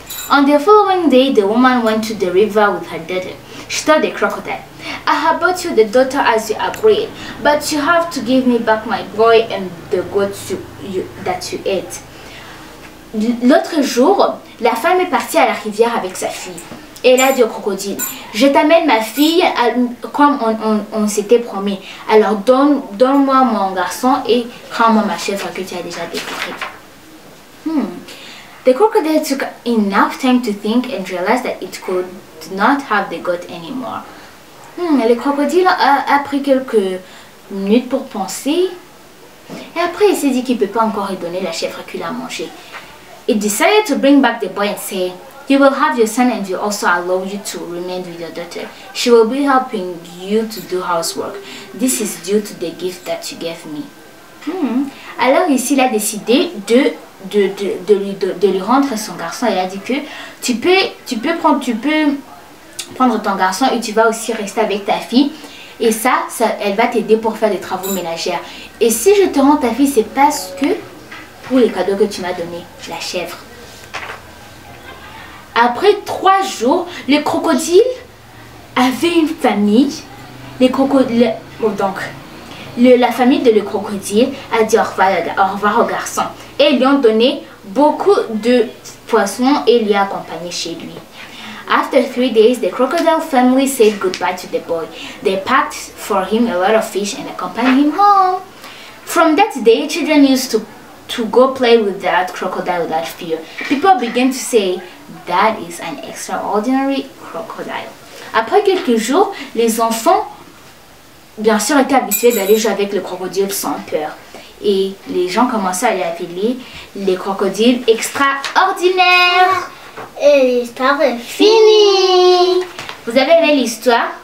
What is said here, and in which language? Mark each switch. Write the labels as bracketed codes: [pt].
[en] On the following day, the woman went to the river with her daughter. She told the crocodile, I have brought you the daughter as you agreed, but you have to give me back my boy and the goat that you ate. [fr] L'autre jour, la femme est partie à la rivière avec sa fille. Et elle a dit au crocodile, je t'amène ma fille comme on s'était promis. Alors donne-moi mon garçon et rends-moi ma chèvre que tu as déjà dévorée. [en] The crocodile took enough time to think and realized that it could not have the goat anymore. [fr] Le crocodile a pris quelques minutes pour penser. Et après, il s'est dit qu'il ne peut pas encore lui donner la chèvre qu'il a mangée. [en] It decided to bring back the boy and say, you will have your son and we also allow you to remain with your daughter. She will be helping you to do housework. This is due to the gift that you gave me. [fr] Alors ici, il a décidé de lui rendre son garçon. Il a dit que tu peux prendre ton garçon et tu vas aussi rester avec ta fille. Et ça elle va t'aider pour faire des travaux ménagères. Et si je te rends ta fille, c'est parce que pour les cadeaux que tu m'as donné, la chèvre. Après 3 jours, le crocodile avait une famille. La famille de le crocodile a dit au revoir au garçon. Et ils lui ont donné beaucoup de poissons et lui a accompagné chez lui. [en] After 3 days, the crocodile family said goodbye to the boy. They packed for him a lot of fish and accompanied him home. From that day, children used to go play with that crocodile without fear. People began to say, that is an extraordinary crocodile. [fr] Après quelques jours, les enfants, bien sûr, étaient habitués d'aller jouer avec le crocodile sans peur. Et les gens commençaient à les appeler les crocodiles extraordinaires. Et l'histoire est finie. Vous avez aimé l'histoire?